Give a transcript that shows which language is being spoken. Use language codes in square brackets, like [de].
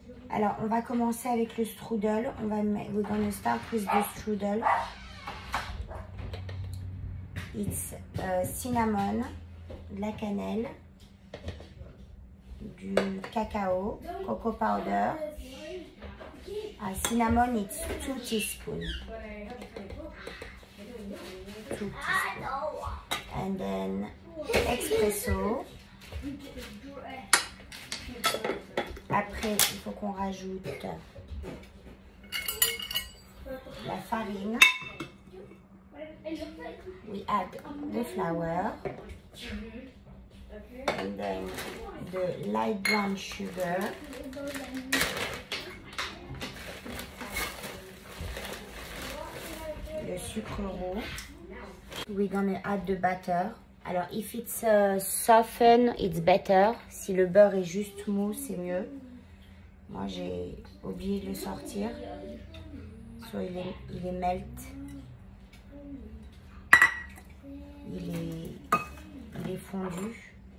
[fr] Alors, on va commencer avec le strudel. [en] We're gonna start with the strudel. It's cinnamon, [fr] de la cannelle, du cacao, [en] cocoa powder. Cinnamon, it's 2 teaspoons. 2 teaspoons. And then espresso. [fr] Après, il faut qu'on rajoute la farine. [en] We add the flour. And then the light brown sugar. [fr] Le sucre roux. [en] We're gonna add the butter. Alors, if it's soften, it's better. [fr] Si le beurre est juste mou, c'est mieux. Moi, j'ai oublié de le sortir. So, il est melt. Il est fondu.